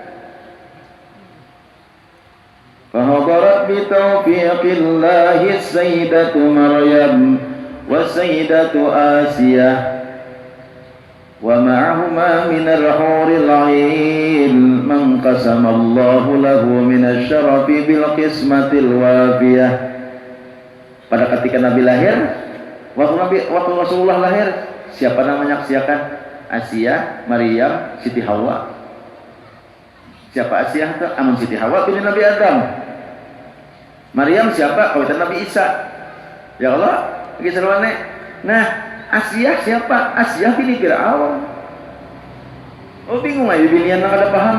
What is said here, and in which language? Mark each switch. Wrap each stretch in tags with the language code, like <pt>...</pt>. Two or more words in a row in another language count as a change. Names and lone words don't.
<ar>فحضرت بتوفيق الله سيدة مريم وسيدة آسية ومعهما من الحور العين من قسم الله له من الشرف بالقسمة الوافية.</ar> <id>Pada ketika Nabi lahir, waktu Rasulullah lahir, siapa yang menyaksikan? Asiyah, Maryam, Siti Hawa. Siapa Asiyah itu?</id> <bjn>Amun Siti Hawa bini Nabi Adam. Maryam siapa? Kawitan Nabi Isa. Ya Allah, lagi seruannya. Nah, Asiyah siapa? Asiyah bini Fir'aun. Oh bingung aja binian nang ada paham.</bjn>